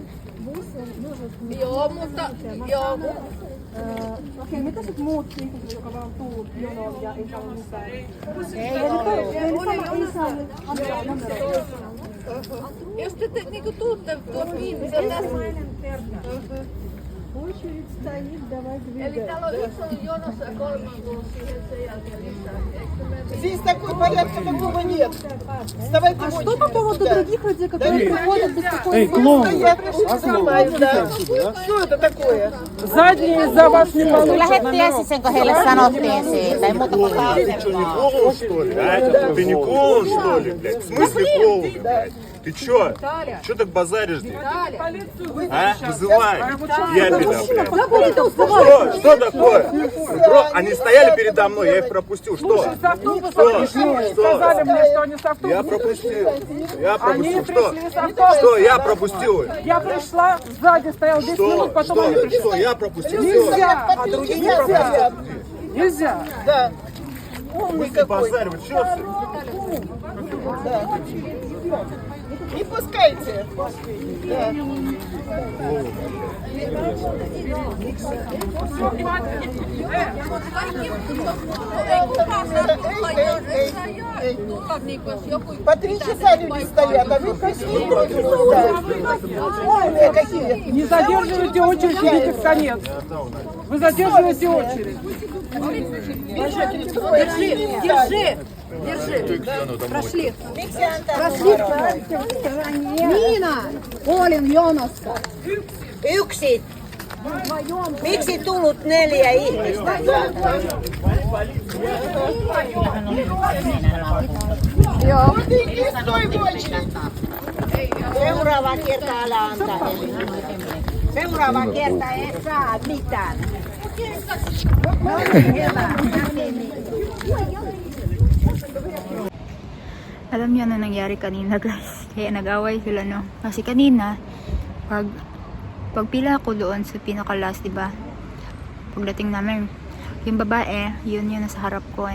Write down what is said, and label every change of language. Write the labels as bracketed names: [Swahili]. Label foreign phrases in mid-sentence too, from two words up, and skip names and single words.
[Finnish] Joo, mutta joo. Okei, mitä sit muut ihmiset, jotka vaan tuu jonoon ja ei saa mitään? Ei saa antaa numeroa. Jos te niinku tuutte tuossa viimeisen tässä. [Russian] Очередь стоит, давай [Finnish] Eli [Russian] двигай. [Finnish] täällä on yksi ollut jonossa ja 3 on tullut siihen sen jälkeen lisää. Eikö me [Russian] Здесь такой порядка такого нет. Вставайте в Что очередь. по поводу других людей, которые приходят без какой-то... Стоят, снимают, да. Что это такое? Задние из-за вас не получат [Finnish] Lähettiin ensin, kun heille sanottiin siitä, ei muuta kuin [Russian] Ты что, не клоун, что ли? А? Ты не клоун, что ли, блядь? В смысле клоун, блядь? Ты чё? Чё так базаришь, блядь? полицию А? Вызывай. Я беда, блядь. Что? Что такое? Они стояли передо мной, я их пропустил. Что? с автобуса Что? пришли и Что? сказали мне, что они с Я автобуса. пропустил. Я Они пропустил. Что? пришли с автобуса. Что? Я пропустил их. Я пришла, сзади стоял 10 Что? минут, потом они Что? пришли. Что? Я пропустил. Нельзя, А другие не стоят. нельзя. Да. Умный Ты какой. базарь, вы чё? Не пускайте. Да. [Finnish] tulla niinku, jos joku... [Russian] По 3 часа люди стоят, а вы пришли против Умные какие. Не задерживайте очередь, идите в конец. Вы задерживаете очередь. Держи. Прошли. [Finnish] Niina, olin jonossa. Yksi. Miksi tullut 4 ihmistä? [Russian] Стой в очередь. [Finnish] Seuraava kerta älä antaa heille. Seuraava kerta ei saa mitään. [Filipino] Alam niyo na nangyari kanina guys. Kaya nag-away sila no. Kasi kanina, pagpila ko doon sa pinaka-last, diba? Pagdating namin, yung babae, yun yung nasa harap ko.